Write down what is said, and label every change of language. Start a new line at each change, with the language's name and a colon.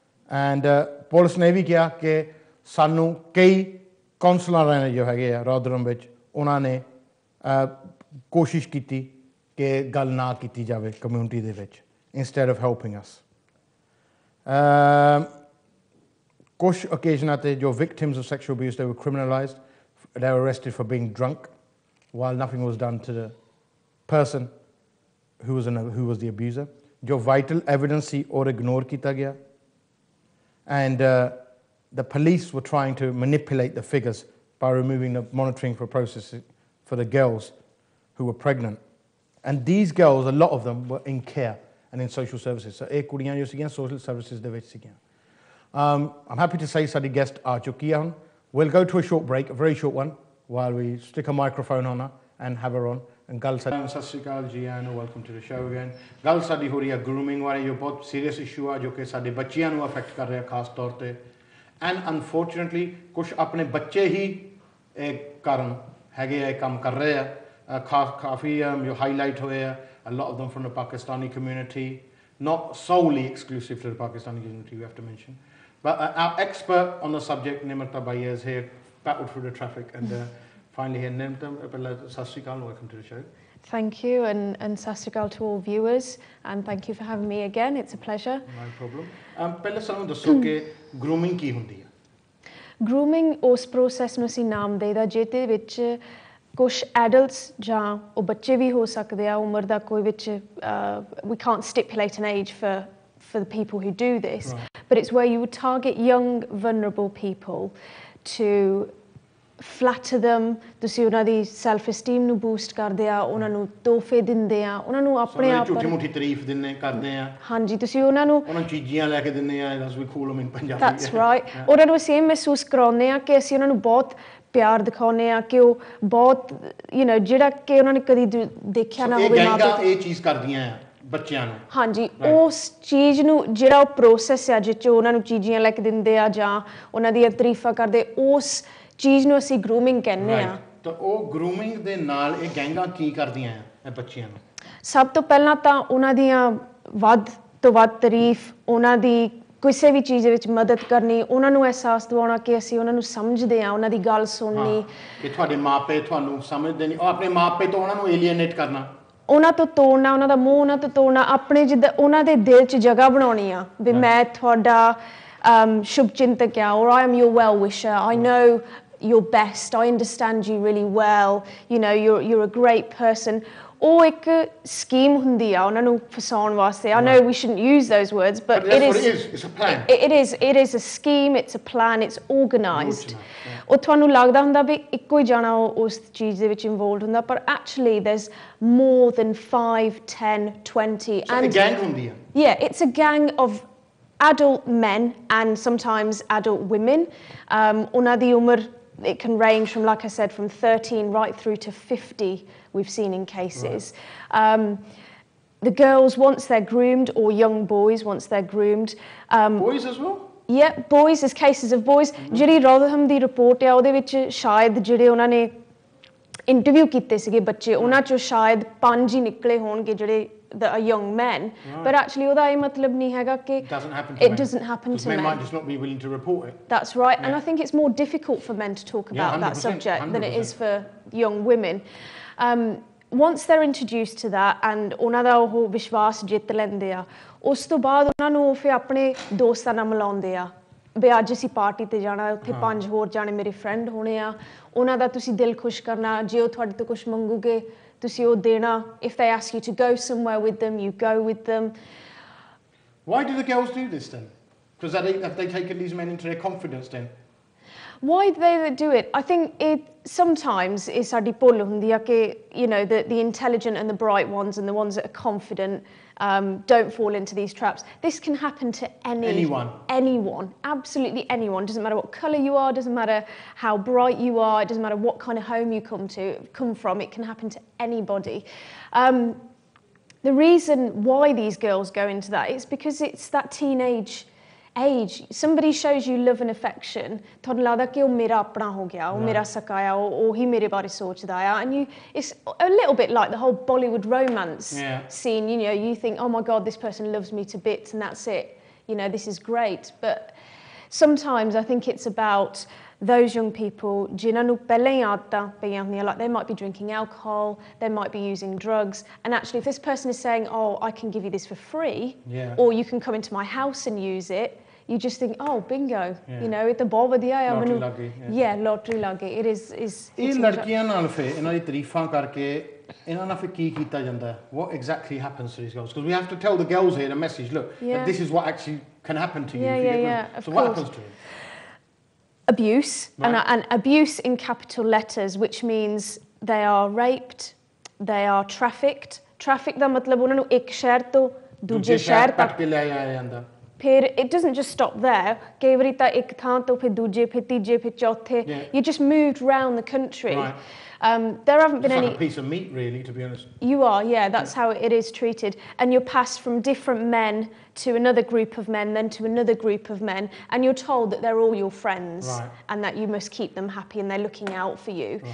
Punjabi: And police ਨੇ ਵੀ ਕਿਹਾ ਕਿ ਸਾਨੂੰ ਕਈ ਕੌਂਸਲਰਾਂ ਨੇ ਜੋ ਹੈਗੇ ਆ ਰੋਦਰਮ ਵਿੱਚ ਉਹਨਾਂ ਨੇ ਕੋਸ਼ਿਸ਼ ਕੀਤੀ ਕਿ ਗੱਲ ਨਾ ਕੀਤੀ ਜਾਵੇ ਕਮਿਊਨਿਟੀ ਦੇ ਵਿੱਚ
English: instead of helping us
Punjabi: ਕੁਛ ਓਕੇਜ਼ਨਾਂ 'ਤੇ ਜੋ
English: victims of sexual abuse
Punjabi: ਦੇ
English: were criminalized
Punjabi: ਦੇ
English: Were arrested for being drunk while nothing was done to the person who was the abuser.
Punjabi: ਜੋ vital evidence ਸੀ ਉਹ ਇਗਨੋਰ ਕੀਤਾ ਗਿਆ
English: and the police were trying to manipulate the figures by removing the monitoring for processing for the girls who were pregnant. And these girls, a lot of them, were in care and in social services. So
Punjabi: ਇਹ ਕੁੜੀਆਂ ਜੋ ਸੀਗੀਆਂ social services ਦੇ ਵਿੱਚ ਸੀਗੀਆਂ
English: I'm happy to say
Punjabi: ਸਾਡੀ guest ਆ ਚੁੱਕੀ ਹੈ ਹੁਣ
English: we'll go to a short break, a very short one, while we stick a microphone on her and have her on. And
Punjabi: ਗੱਲ ਸਾਡੀ ਸਤਿ ਸ਼੍ਰੀ ਅਕਾਲ ਜੀ
English: and welcome to the show again.
Punjabi: ਗੱਲ ਸਾਡੀ ਹੋ ਰਹੀ ਹੈ grooming ਬਾਰੇ ਜੋ ਬਹੁਤ ਸੀਰੀਅਸ ਇਸ਼ੂ ਆ ਜੋ ਕਿ ਸਾਡੇ ਬੱਚਿਆਂ ਨੂੰ ਅਫੈਕਟ ਕਰ ਰਿਹਾ ਖਾਸ ਤੌਰ 'ਤੇ and unfortunately ਕੁਛ ਆਪਣੇ ਬੱਚੇ ਹੀ ਇਹ ਕਾਰਨ ਹੈਗੇ ਆ ਇਹ ਕੰਮ ਕਰ ਰਹੇ ਆ ਕਾਫੀ ਜੋ ਹਾਈਲਾਈਟ ਹੋਏ ਆ
English: a lot of them from the Pakistani community, not solely exclusive to the Pakistani community we have to mention, but our expert on the subject Nimrata Bhaiya is here, battled through the traffic and finally here. Nimrata, sat sri akal, welcome to the show. Thank you and sat sri akal to all viewers and thank you for having me again, it's a pleasure. No problem.
Punjabi: ਪਹਿਲਾਂ ਸਾਨੂੰ ਦੱਸੋ ਕਿ grooming ਕੀ ਹੁੰਦੀ ਹੈ? Grooming ਉਸ process ਨੂੰ ਅਸੀਂ ਨਾਮ ਦੇਈਦਾ ਜਿਹਦੇ ਵਿੱਚ ਕੁਛ ਐਡਲਟਸ ਜਾਂ ਉਹ ਬੱਚੇ ਵੀ ਹੋ ਸਕਦੇ ਆ ਉਮਰ ਦਾ ਕੋਈ ਵਿੱਚ
English: we can't stipulate an age for the people who do this, right. But it's where you would target young vulnerable people to flatter them.
Punjabi: ਤੁਸੀਂ ਉਹਨਾਂ ਦੀ ਸੈਲਫ esteem ਨੂੰ ਬੂਸਟ ਕਰਦੇ ਆ ਉਹਨਾਂ ਨੂੰ ਤੋਹਫੇ ਦਿੰਦੇ ਆ ਉਹਨਾਂ ਨੂੰ ਆਪਣੇ ਆਪ ਝੂਠੀ ਮੂਠੀ ਤਾਰੀਫ ਦਿੰਨੇ ਕਰਦੇ ਆ ਹਾਂਜੀ ਤੁਸੀਂ ਉਹਨਾਂ ਨੂੰ ਚੀਜ਼ੀਆਂ ਲੈ ਕੇ ਦਿੰਦੇ ਆ
English: as we call them in Punjabi.
Punjabi: That's right. ਉਹਨਾਂ ਨੂੰ ਅਸੀਂ ਮਹਿਸੂਸ ਕਰਾਉਂਦੇ ਆ ਕਿ ਅਸੀਂ ਉਹਨਾਂ ਨੂੰ ਬਹੁਤ ਪਿਆਰ ਦਿਖਾਉਂਦੇ ਆ ਕਿ ਉਹ ਬਹੁਤ ਜਿਹੜਾ ਕਿ ਉਹਨਾਂ ਨੇ ਕਦੀ ਦੇਖਿਆ ਨਾ ਹੋਵੇ ਇਹ ਚੀਜ਼ ਕਰਦੀਆਂ ਆ ਬੱਚਿਆਂ ਨੂੰ ਹਾਂਜੀ ਉਸ ਚੀਜ਼ ਨੂੰ ਜਿਹੜਾ ਉਹ ਪ੍ਰੋਸੈਸ ਆ ਜਿਸ 'ਚ ਉਹਨਾਂ ਨੂੰ ਚੀਜ਼ੀਆਂ ਲੈ ਕੇ ਦਿੰਦੇ ਆ ਜਾਂ ਉਹਨਾਂ ਦੀਆਂ ਤਾਰੀਫਾਂ ਕਰਦੇ ਉਸ ਚੀਜ਼ ਨੂੰ ਅਸੀਂ ਗਰੂਮਿੰਗ ਕਹਿੰਦੇ ਆ ਤਾਂ ਉਹ ਗਰੂਮਿੰਗ ਦੇ ਨਾਲ ਇਹ ਗੈਂਗਾਂ ਕੀ ਕਰਦੀਆਂ ਆ ਇਹ ਬੱਚਿਆਂ ਨੂੰ ਸਭ ਤੋਂ ਪਹਿਲਾਂ ਤਾਂ ਉਹਨਾਂ ਦੀਆਂ ਵੱਧ ਤੋਂ ਵੱਧ ਤਾਰੀਫ ਉਹਨਾਂ ਦੀ ਕਿਸੇ ਵੀ ਚੀਜ਼ ਦੇ ਵਿੱਚ ਮਦਦ ਕਰਨੀ ਉਹਨਾਂ ਨੂੰ ਅਹਿਸਾਸ ਦਿਵਾਉਣਾ ਕਿ ਅਸੀਂ ਉਹਨਾਂ ਨੂੰ ਸਮਝਦੇ ਆ ਉਹਨਾਂ ਦੀ ਗੱਲ ਸੁਣਨੀ ਕਿ ਤੁਹਾਡੇ ਮਾਪੇ ਤੁਹਾਨੂੰ ਸਮਝਦੇ ਨਹੀਂ ਉਹ ਆਪਣੇ ਮਾਪੇ ਤੋਂ ਉਹਨਾਂ ਨੂੰ ਏਲੀਏਨੇਟ ਕਰਨਾ ਉਹਨਾਂ ਤੋਂ ਤੋੜਨਾ ਉਹਨਾਂ ਦਾ ਮੂੰਹ ਉਹਨਾਂ ਤੋਂ ਤੋੜਨਾ ਆਪਣੇ ਜਿੱਦਾਂ ਉਹਨਾਂ ਦੇ ਦਿਲ 'ਚ ਜਗ੍ਹਾ ਬਣਾਉਣੀ ਆ ਵੀ ਮੈਂ ਤੁਹਾਡਾ shubh chintaka,
English: or I am your well wisher, I know your best, I understand you really well, you know, you're a great person.
Punjabi: ਉਹ ਇੱਕ ਸਕੀਮ ਹੁੰਦੀ ਆ ਉਹਨਾਂ ਨੂੰ ਫਸਾਉਣ ਵਾਸਤੇ.
English: I know we shouldn't use those words, but that's what it is. It's a plan. It is a scheme, it's a plan, it's organised.
Punjabi: ਉਹ ਤੁਹਾਨੂੰ ਲੱਗਦਾ ਹੁੰਦਾ ਵੀ ਇੱਕੋ ਹੀ ਜਾਣਾ ਉਸ ਚੀਜ਼ ਦੇ ਵਿੱਚ ਇਨਵੋਲਵਡ ਹੁੰਦਾ, ਪਰ
English: actually there's more than 5, 10, 20. So a gang
Punjabi: ਹੁੰਦੀ ਆ.
English: Yeah, it's a gang of adult men and sometimes adult women.
Punjabi: ਉਹਨਾਂ ਦੀ ਉਮਰ,
English: it can range from, like I said, from 13 right through to 50, we've seen in cases. Right. The girls, once they're groomed, or young boys, once they're groomed. Boys as well? Yeah, boys, there's cases of boys.
Punjabi: ਜਿਹੜੀ Rotherham ਦੀ report ਹੈ ਉਹਦੇ ਵਿੱਚ ਸ਼ਾਇਦ ਜਿਹੜੇ ਉਹਨਾਂ ਨੇ interview ਕੀਤੇ ਸੀਗੇ ਬੱਚੇ, ਉਹਨਾਂ ਚੋਂ ਸ਼ਾਇਦ 5 ਹੀ ਨਿਕਲੇ ਹੋਣਗੇ ਜਿਹੜੇ
English: that are young men,
Punjabi: but actually ਉਹਦਾ ਇਹ ਮਤਲਬ ਨਹੀਂ ਹੈਗਾ ਕਿ
English: it doesn't happen to men. Men might just not be willing to report it. That's right, and I think it's more difficult for men to talk about that subject 100%. Than it is for young women. Once they're introduced to that and
Punjabi: ਉਹਨਾਂ ਦਾ ਉਹ ਵਿਸ਼ਵਾਸ ਜਿੱਤ ਲੈਂਦੇ ਆ, ਉਸ ਤੋਂ ਬਾਅਦ ਉਹਨਾਂ ਨੂੰ ਫਿਰ ਆਪਣੇ ਦੋਸਤਾਂ ਨਾਲ ਮਿਲਾਉਂਦੇ ਆ ਵੀ ਅੱਜ ਅਸੀਂ ਪਾਰਟੀ ਤੇ ਜਾਣਾ, ਉੱਥੇ 5 ਹੋਰ ਜਾਣੇ ਮੇਰੇ ਫਰੈਂਡ ਹੋਣੇ ਆ, ਉਹਨਾਂ ਦਾ ਤੁਸੀਂ ਦਿਲ ਖੁਸ਼ ਕਰਨਾ, ਜੇ ਉਹ ਤੁਹਾਡੇ ਤੋਂ ਕੁਝ ਮੰਗੂਗੇ ਤੁਸੀਂ ਉਹ ਦੇਣਾ.
English: If they ask you to go somewhere with them, you go with them. Why do the girls do this then? Because have they taken these men into their confidence then? Why do they do it? I think it sometimes is
Punjabi: ਸਾਡੀ ਭੁੱਲ ਹੁੰਦੀ ਆ ਕਿ,
English: you know, the intelligent and the bright ones and the ones that are confident don't fall into these traps. This can happen to anyone, absolutely anyone. Doesn't matter what colour you are, doesn't matter how bright you are, it doesn't matter what kind of home you come from, it can happen to anybody. The reason why these girls go into that is because it's that teenage age. Somebody shows you love and affection,
Punjabi: ਤੁਹਾਨੂੰ ਲੱਗਦਾ ਕਿ ਉਹ ਮੇਰਾ ਆਪਣਾ ਹੋ ਗਿਆ, ਉਹ ਮੇਰਾ ਸਕਾ ਆ, ਉਹ ਹੀ ਮੇਰੇ ਬਾਰੇ ਸੋਚਦਾ ਆ,
English: and it's a little bit like the whole Bollywood romance scene. You know, you think, oh my God, this person loves me to bits and that's it, you know, this is great. But sometimes I think it's about those young people,
Punjabi: ਜਿਨ੍ਹਾਂ ਨੂੰ ਪਹਿਲਾਂ ਹੀ ਆਦਤਾਂ ਪਈਆਂ ਹੁੰਦੀਆਂ,
English: like they might be drinking alcohol, they might be using drugs, and actually if this person is saying, oh, I can give you this for free, or you can come into my house and use it, you just think, oh, bingo, you know, it
Punjabi: ਬਹੁਤ ਵਧੀਆ ਆ ਮੈਨੂੰ, lottery ਲੱਗੀ.
English: It is
Punjabi: ਇਹ ਲੜਕੀਆਂ ਨਾਲ ਫਿਰ ਇਹਨਾਂ ਦੀ ਤਾਰੀਫਾਂ ਕਰਕੇ ਇਹਨਾਂ ਨਾਲ ਫਿਰ ਕੀ ਕੀਤਾ ਜਾਂਦਾ?
English: What exactly happens to these girls? Because we have to tell the girls here the message, look, that this is what actually can happen to you. So what happens to them? Abuse, and abuse in capital letters, which means they are raped, they are trafficked.
Punjabi: Traffic ਦਾ ਮਤਲਬ ਉਹਨਾਂ ਨੂੰ ਇੱਕ ਸ਼ਹਿਰ ਤੋਂ ਦੂਜੇ ਸ਼ਹਿਰ ਤੱਕ ਕੇ ਲੈ ਆਇਆ ਜਾਂਦਾ.
English: ਫਿਰ it doesn't just stop there.
Punjabi: ਕਈ ਵਾਰੀ ਤਾਂ ਇੱਕ ਥਾਂ ਤੋਂ ਫਿਰ ਦੂਜੇ, ਫਿਰ ਤੀਜੇ, ਫਿਰ ਚੌਥੇ.
English: You just moved around the country. There haven't been any. It's like a piece of meat, really, to be honest. You are, yeah. That's how it is treated, and you're passed from different men to another group of men, then to another group of men, and you're told that they're all your friends, and that you must keep them happy, and they're looking out for you.